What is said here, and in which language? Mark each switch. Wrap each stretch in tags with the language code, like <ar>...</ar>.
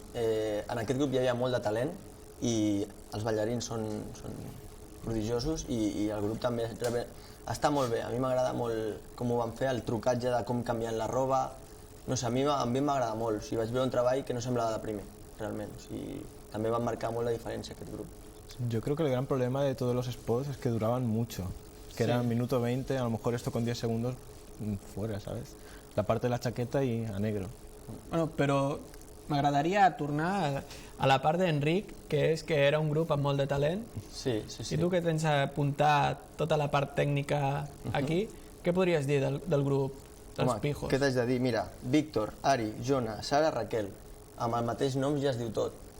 <ca>En aquest grup hi havia molt de talent i els ballarins són prodigiosos i el grup també està molt bé. A mi m'agrada molt com ho van fer, el trucatge de com canvien la roba. No sé, a mi em va agradar molt. O sigui, vaig veure un treball que no semblava de primer, realment. O sigui, també van marcar molt la diferència aquest grup.</ca> <es>Yo creo que el gran problema de todos los spots es que duraban mucho, que era minuto 20, a lo mejor esto con 10 segundos fuera, ¿sabes? La parte de la chaqueta y a negro.</es> <ca>Bueno, però m'agradaria tornar a la part d'Enric, que és que era un grup amb molt de talent. Sí. I tu que tens apuntat tota la part tècnica aquí, què podries dir del grup dels Pijos? Què t'haig de dir? Mira, Víctor, Ari, Jona, Sara, Raquel, amb el mateix nom ja es diu tot.</ca>